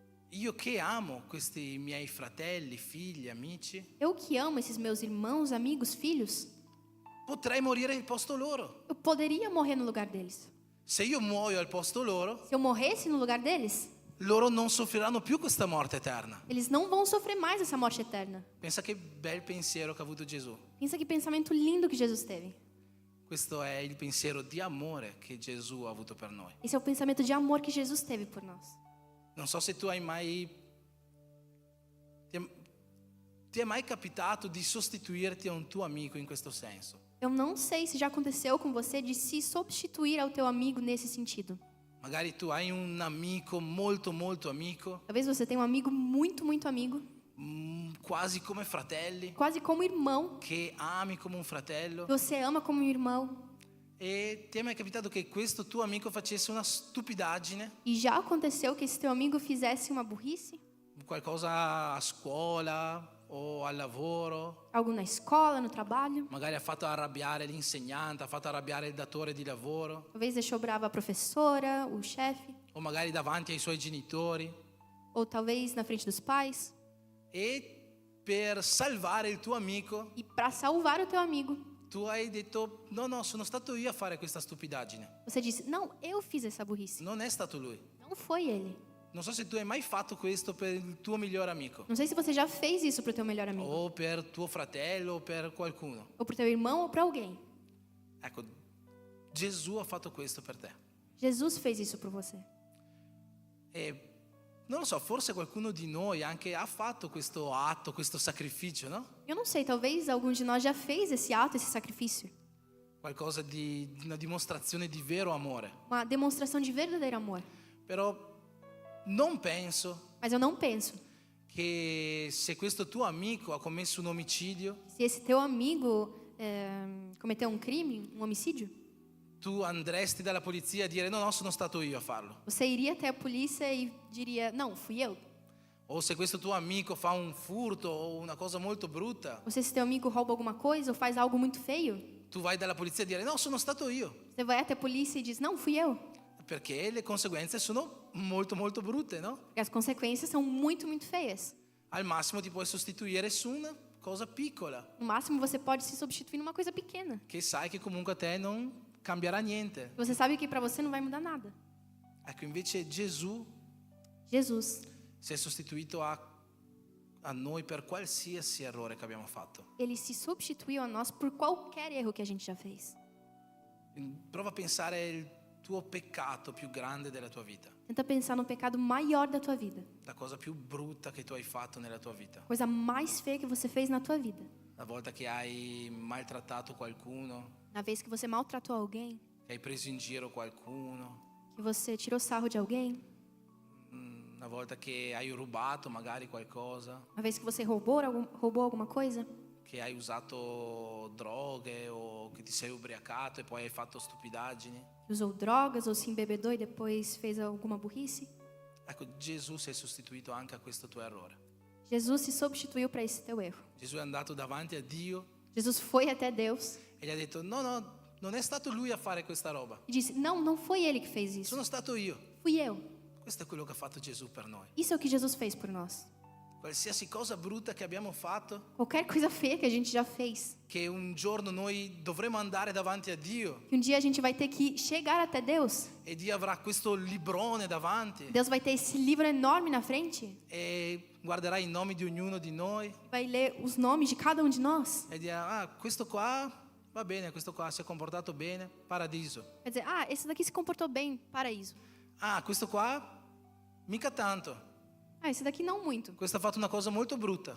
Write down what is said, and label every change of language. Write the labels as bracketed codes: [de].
[it] io che amo questi miei fratelli, figli, amici, [pt] eu que amo esses meus irmãos, amigos, filhos, [it] potrei morire al posto loro. [pt] eu poderia morrer no lugar deles. [it] Se io muoio al posto loro, [pt] Se eu morresse no lugar deles, [it] loro non soffriranno più questa morte eterna. [pt] eles não vão sofrer mais essa morte eterna. [it] Pensa che bel pensiero che ha avuto Gesù. [pt] Pensa que pensamento lindo que Jesus teve. [it] Questo è il pensiero di amore che Gesù ha avuto per noi. [pt] Esse é o pensamento de amor que Jesus teve por nós. [it] Non so se tu hai mai... Ti è mai capitato di sostituirti a un tuo amico in questo senso? [pt] Eu não sei se já aconteceu com você de se substituir ao teu amigo nesse sentido. [it] Magari tu hai un amico molto molto amico, [pt] Talvez você tenha um amigo muito, muito amigo, [it] quasi come fratelli, [pt] quase como irmão, [it] che ami come un fratello. [pt] que você ama como um irmão. [it] E ti è mai capitato che questo tuo amico facesse una stupidaggine? [pt] E já aconteceu que esse teu amigo fizesse uma burrice? [it] Qualcosa a scuola o al lavoro? [pt] Algo na escola, no trabalho? [it] Magari ha fatto arrabbiare l'insegnante, ha fatto arrabbiare il datore di lavoro, [pt] Talvez deixou brava a professora, o chefe, [it] o magari davanti ai suoi genitori. [pt] ou talvez na frente dos pais. [it] E per salvare il tuo amico, [pt] E para salvar o teu amigo, [it] tu hai detto: no, sono stato io a fare questa stupidaggine. [pt] você disse: não, eu fiz essa burrice. [it] Non è stato lui. [pt] Não foi ele. [it] Non so se tu hai mai fatto questo per il tuo migliore amico, [pt] Não sei se você já fez isso pro teu melhor amigo, [it] o per tuo fratello, o per qualcuno. [pt] ou pro teu irmão, ou para alguém. [it] Ecco, Gesù ha fatto questo per te. [pt] Jesus fez isso por você. [it] E non lo so, forse qualcuno di noi anche ha fatto questo atto, questo sacrificio, no? [pt] Eu não sei, talvez algum de nós já fez esse ato, esse sacrifício. [it] Qualcosa di una dimostrazione di vero amore. [pt] Uma demonstração de verdadeiro amor. [it] Però non penso [pt] Mas eu não penso, [it] che se questo tuo amico ha commesso un omicidio, [pt] se esse teu amigo cometeu um crime, um homicídio, [it] tu andresti dalla polizia a dire no, sono stato io a farlo. [pt] você iria até a polícia e diria, não, fui eu. [it] O se questo tuo amico fa un furto o una cosa molto brutta, [pt] Ou se esse teu amigo rouba alguma coisa ou faz algo muito feio, [it] tu vai dalla polizia a dire no, sono stato io. [pt] você vai até a polícia e diz, não, fui eu. [it] Perché le conseguenze sono molto molto brutte, no? [pt] Porque as consequências são muito, muito feias. [it] Al massimo ti puoi sostituire su una cosa piccola, [pt] No máximo, você pode se substituir numa coisa pequena. [it] che sai che comunque a te non cambierà niente. [pt] Você sabe que para você não vai mudar nada. [it] Ecco, invece Gesù [pt] Jesus, [it] si è sostituito a noi per qualsiasi errore che abbiamo fatto. [pt] ele se substituiu a nós por qualquer erro que a gente já fez. [it] Prova a pensare il tuo peccato più grande della tua vita, [pt] Tenta pensar no pecado maior da tua vida. [it] la cosa più brutta che tu hai fatto nella tua vita. [pt] Coisa mais feia que você fez na tua vida. [it] La volta che hai maltrattato qualcuno, [pt] Na vez que você maltratou alguém, [it] che hai preso in giro qualcuno, [pt] que você tirou sarro de alguém, [it] una volta che hai rubato magari qualcosa, [pt] uma vez que você roubou alguma coisa, [it] che hai usato droghe o che ti sei ubriacato e poi hai fatto stupidaggini. [pt] que usou drogas ou se embebedou e depois fez alguma burrice. [it] Ecco, Gesù si è sostituito anche a questo tuo errore. [pt] Jesus se substituiu para esse teu erro. [it] Gesù è andato davanti a Dio [pt] Jesus foi até Deus [it] e gli ha detto no, non è stato lui a fare questa roba, [pt] e disse, não, não foi ele que fez isso. [it] sono stato io. [pt] Fui eu. [it] Questo è quello che ha fatto Gesù per noi. [pt] Isso é o que Jesus fez por nós. [it] Qualsiasi cosa brutta che abbiamo fatto, [pt] Qualquer coisa feia que a gente já fez, [it] che un giorno noi dovremo andare davanti a Dio [pt] que dia a gente vai ter que chegar até Deus. [it] e Dio avrà questo librone davanti [pt] Deus vai ter esse livro enorme na frente, [it] e guarderà i nomi di ognuno di noi [pt] vai ler os nomes de cada um de nós. [it] e dirà, ah, questo qua va bene, questo qua si è comportato bene, paradiso. [pt] Quer dizer, ah, esse daqui se comportou bem, paraíso. [it] Ah, questo qua mica tanto, [pt] Ah, esse daqui não muito. [it] questo ha fatto una cosa molto brutta,